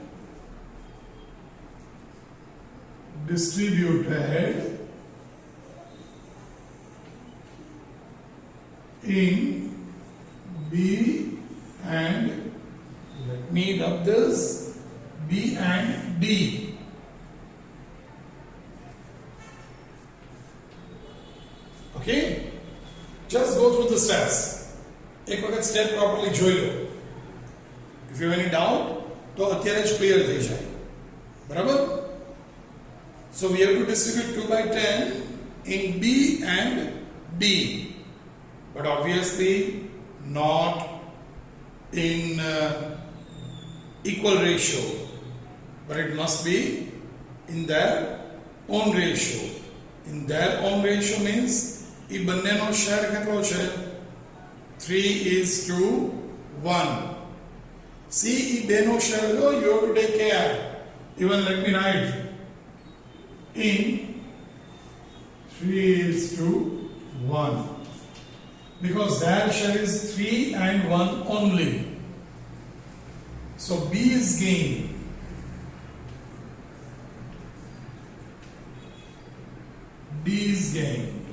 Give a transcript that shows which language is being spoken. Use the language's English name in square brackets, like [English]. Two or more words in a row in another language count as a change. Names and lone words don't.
[English] Distributed in B and, let me rub this, B and D. Okay? Just go through the steps. [Gujarati] એક વખત [English] step properly [Gujarati] જોઈ લો. [English] If you have any doubt, [Gujarati] તો અત્યારે જ ક્લિયર થઈ જાય. બરાબર? [English] So we have to distribute 2/10 in B and D. But obviously not in equal ratio. But it must be in their own ratio. In their own ratio means [Gujarati] એ બંનેનો શેર કેટલો છે? 3:1. See, એ બેનો શેર લો, [English] you have to take care. Even let me write in 3:1. Because their share is 3 and 1 only. So B is gain. D is gain.